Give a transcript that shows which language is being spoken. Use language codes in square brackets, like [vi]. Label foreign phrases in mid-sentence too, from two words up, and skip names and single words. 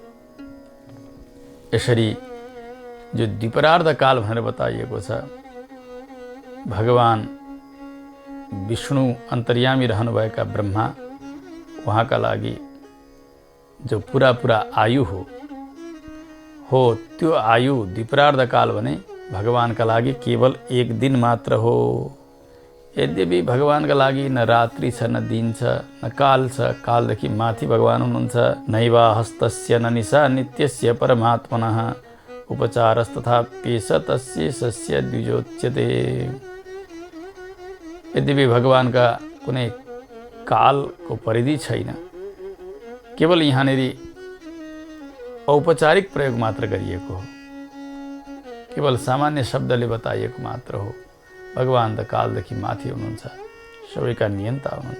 [ne] यसरी जो द्विपरार्ध काल भनेर बताइएको छ, भगवान विष्णु अन्तर्यामी रहनुभएका ब्रह्मा, उहाँका लागि जो पुरा आयु हो त्यो आयु द्विपरार्ध काल भने भगवानका लागि केवल 1 दिन मात्र हो। यद्यपि भगवानका लागि न रात्रि छ, न दिन छ, न काल छ। कालदेखि माथि भगवान हुनुहुन्छ। [sa] नैवा हस्तस्य न निशा नित्यस्य परमात्मनः उपचारस्तथा पेश तस्य सस्य द्विजोच्यते। [ne] यद्यपि भगवानका कुनै कालको परिधि छैन, केवल यहाँनिर औपचारिक प्रयोग मात्र गरिएको हो, केवल सामान्य शब्दले बताइएको मात्र हो। भगवान त कालदेखि माथि हुनुहुन्छ, सबैका नियन्ता हुनुहुन्छ।